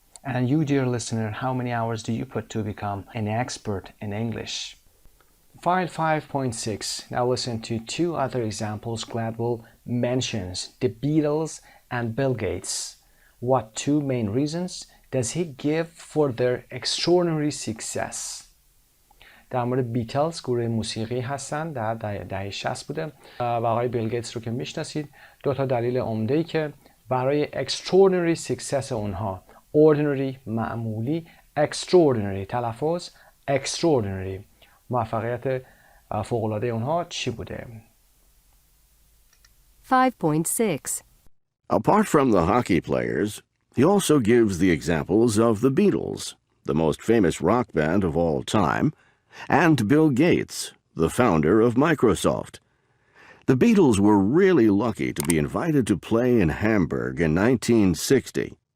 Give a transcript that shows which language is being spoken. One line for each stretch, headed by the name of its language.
English: And you, dear listener, how many hours do you put to become an expert in English? File 5.6. Now listen to two other examples Gladwell mentions, the Beatles and Bill Gates. What two main reasons does he give for their extraordinary success?
Persian: در مورد بیتلز گروه موسیقی هستن، در دهه 60 بوده و آقای بیل گیتس رو که میشناسید. دو تا دلیل عمده‌ای که برای
English: extraordinary success
Persian: اونها، ordinary معمولی، extraordinary تلفظ extraordinary موفقیت فوق‌العاده اونها چی بوده؟ 5.6.
English: Apart from the hockey players, he also gives the examples of the Beatles, the most famous rock band of all time, and Bill Gates, the founder of Microsoft. The Beatles were really lucky to be invited to play in Hamburg in 1960.